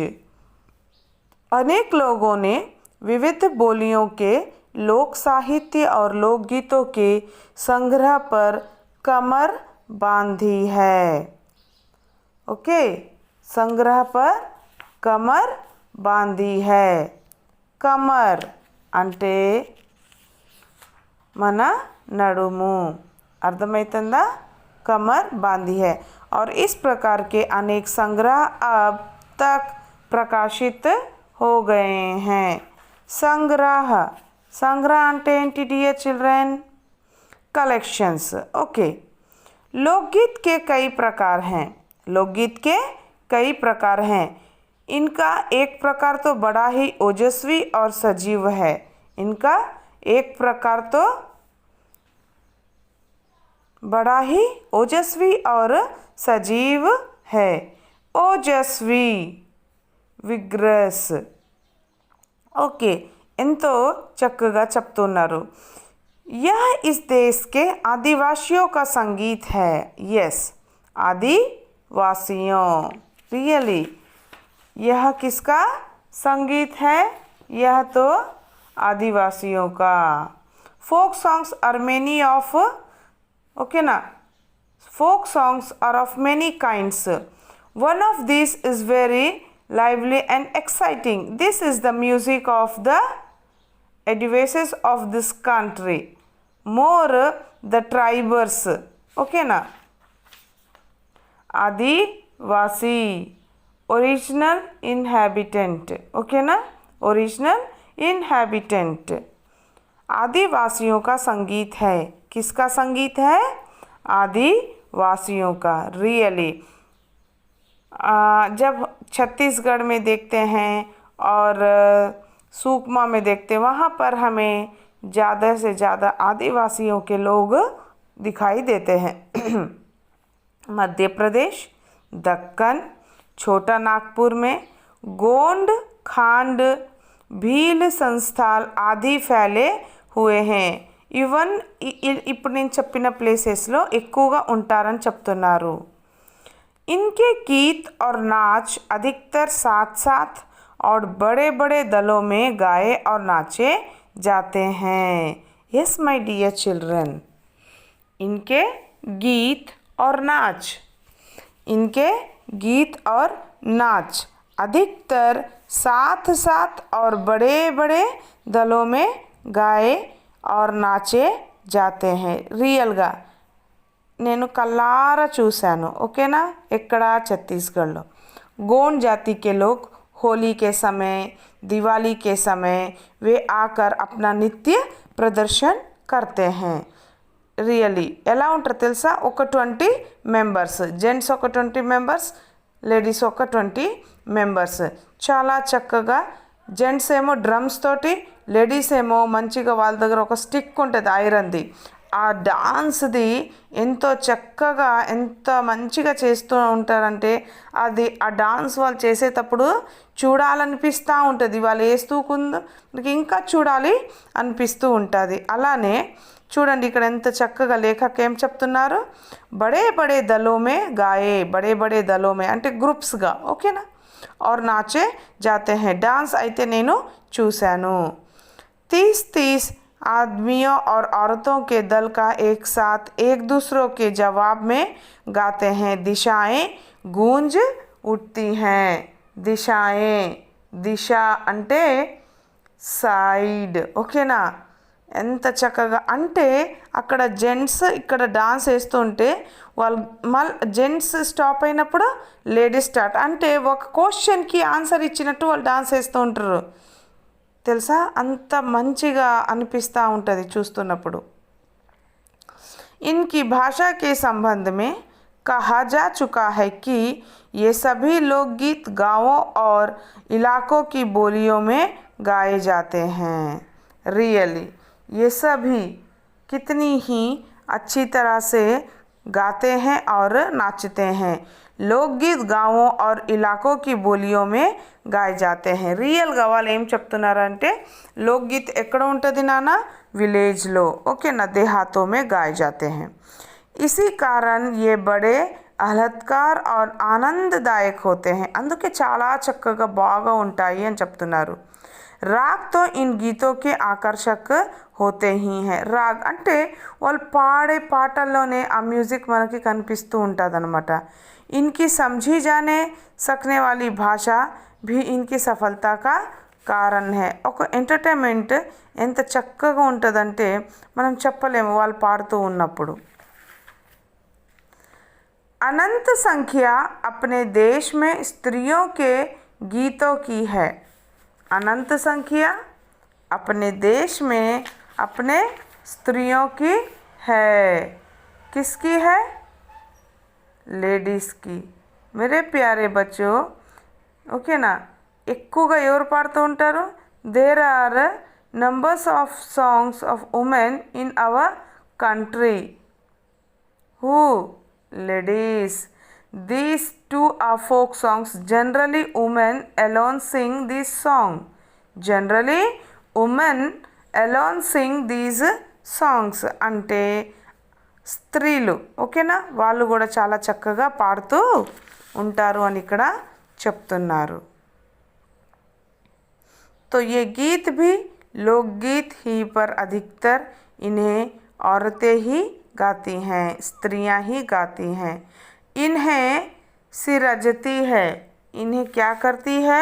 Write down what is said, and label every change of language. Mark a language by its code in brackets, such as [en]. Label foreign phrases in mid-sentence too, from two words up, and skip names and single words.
[hi] अनेक लोगों ने विविध बोलियों के लोक साहित्य और लोकगीतों के संग्रह पर कमर बांधी है. ओके, संग्रह पर कमर बांधी है. [te] कमर అంటే మన నడుము. అర్థమవుతుందా? [hi] कमर बांधी है. और इस प्रकार के अनेक संग्रह अब तक प्रकाशित हो गए हैं. [te] संग्रह. संग्रह అంటే ఏంటి [en] dear children? [hi] कलेक्शंस. ओके. लोकगीत के कई प्रकार हैं. लोकगीत के कई प्रकार हैं. इनका एक प्रकार तो बड़ा ही ओजस्वी और सजीव है. इनका एक प्रकार तो बड़ा ही ओजस्वी और सजीव है. ओजस्वी, [te] విగ్రస్. ఓకే, ఎంతో చక్కగా చెప్తున్నారు. [hi] यह इस देश के आदिवासियों का संगीत है. यस, आदिवासियों. रियली, यह किसका संगीत है? यह तो आदिवासियों का. [en] folk songs are many of. [hi] ओके ना? [en] folk songs are of many kinds. one of this is very lively and exciting. This is the music of the Adivasis of this country. More the tribers. Okay na? Adivasi, original inhabitant. Okay na? Original inhabitant. [hi] आदिवासियों का संगीत है. किसका संगीत है? आदिवासियों का. रियली, जब छत्तीसगढ़ में देखते हैं और सुकमा में देखते वहाँ पर हमें ज़्यादा से ज़्यादा आदिवासियों के लोग दिखाई देते हैं। मध्य प्रदेश, दक्कन, छोटा नागपुर में गोंड, खांड, भील, संस्थाल आदि फैले हुए हैं. [te] ఈవెన్ ఇప్పుడు నేను చెప్పిన ప్లేసెస్లో ఎక్కువగా ఉంటారని చెప్తున్నారు. [hi] इनके गीत और नाच अधिकतर साथ साथ और बड़े बड़े दलों में गाए और नाचे जाते हैं. [en] yes my dear children, [hi] इनके गीत और नाच, इनके गीत और नाच अधिकतर साथ साथ और बड़े बड़े दलों में गाए और नाचे जाते हैं. [te] రియల్గా నేను కల్లారా చూశాను. ఓకేనా? ఎక్కడ? ఛత్తీస్గఢ్లో. [hi] गोंड जाति के लोग होली के समय, दिवाली के समय वे आकर अपना नृत्य प्रदर्शन करते हैं. [te] రియలీ ఎలా ఉంటారు తెలుసా? ఒక 20 మెంబర్స్, జెంట్స్ ఒక 20 మెంబర్స్, లేడీస్ ఒక 20 మెంబర్స్. చాలా చక్కగా జెంట్స్ ఏమో డ్రమ్స్ తోటి, లేడీస్ ఏమో మంచిగా వాళ్ళ దగ్గర ఒక స్టిక్ ఉంటుంది ఐరన్ది. ఆ డాన్స్ది ఎంతో చక్కగా ఎంత మంచిగా చేస్తూ ఉంటారంటే అది ఆ డాన్స్ వాళ్ళు చేసేటప్పుడు చూడాలనిపిస్తూ ఉంటుంది. వాళ్ళు వేస్తూకుందో మనకి ఇంకా చూడాలి అనిపిస్తూ ఉంటుంది. అలానే చూడండి ఇక్కడ ఎంత చక్కగా లేఖకు ఏం చెప్తున్నారు? [hi] बड़े बड़े दलों में गाए, बड़े बड़े दलों में [te] అంటే గ్రూప్స్గా. ఓకేనా? [hi] और नाचे जाते हैं. [te] डांस అయితే నేను చూశాను. [hi] 30 आदमियों और औरतों के दल का एक साथ एक दूसरों के जवाब में गाते हैं. दिशाएं गूंज उठती हैं. दिशाएं, [te] దిశా అంటే సైడ్. ఓకేనా? ఎంత చక్కగా అంటే అక్కడ జెంట్స్ ఇక్కడ డాన్స్ వేస్తుంటే వాళ్ళు జెంట్స్ స్టాప్ అయినప్పుడు లేడీస్ స్టార్ట్. అంటే ఒక క్వశ్చన్కి ఆన్సర్ ఇచ్చినట్టు వాళ్ళు డాన్స్ వేస్తూ ఉంటారు తెలుసా? అంత మంచిగా అనిపిస్తూ ఉంటుంది చూస్తున్నప్పుడు. [hi] इनकी भाषा के संबंध में कहा जा चुका है कि ये सभी लोकगीत गांवों और इलाकों की बोलियों में गाए जाते हैं. रियली ये सभी कितनी ही अच्छी तरह से गाते हैं और नाचते हैं. लोकगीत गांवों और इलाकों की बोलियों में गाए जाते हैं. [te] రియల్గా వాళ్ళు ఏం చెప్తున్నారంటే लोकगीत ఎక్కడ ఉంటుంది నాన్న? విలేజ్లో. ఓకేనా? [hi] देहातों में गाए जाते हैं. इसी कारण ये बड़े ఆహ్లాదకర और ఆనందదాయक होते हैं. [te] అందుకే చాలా చక్కగా బాగా ఉంటాయి అని చెప్తున్నారు. [hi] राग तो इन गीतों के आकर्षक होते ही हैं. [te] రాగ్ అంటే వాళ్ళు పాడే పాటల్లోనే ఆ మ్యూజిక్ మనకి కనిపిస్తూ ఉంటుంది అనమాట. [hi] इनकी समझी जाने सकने वाली भाषा भी इनकी सफलता का कारण है. [te] ఒక ఎంటర్టైన్మెంట్ ఎంత చక్కగా ఉంటుందంటే మనం చెప్పలేము వాళ్ళు పాడుతూ ఉన్నప్పుడు. [hi] अनंत संख्या अपने देश में स्त्रियों के गीतों की है. अनंत संख्या अपने देश में अपने स्त्रियों की है. किसकी है? [te] లేడీస్ కి. [hi] मेरे प्यारे बच्चों, [te] ఓకేనా? ఎక్కువగా ఎవరు పాడుతూ ఉంటారు? [en] there are numbers of songs of women in our country. [te] హూ? లేడీస్. [en] These two are folk songs. Generally, women alone sing this song. Generally, women alone sing these songs. [te] అంటే స్త్రీలు. ఓకేనా? వాళ్ళు కూడా చాలా చక్కగా పాడుతూ ఉంటారు అని ఇక్కడ చెప్తున్నారు. [hi] तो ये गीत भी लोकगीत ही पर अधिकतर इन्हें औरतें ही गाती हैं, स्त्रियां ही गाती हैं. इन्हें सिरजती है. इन्हें क्या करती है?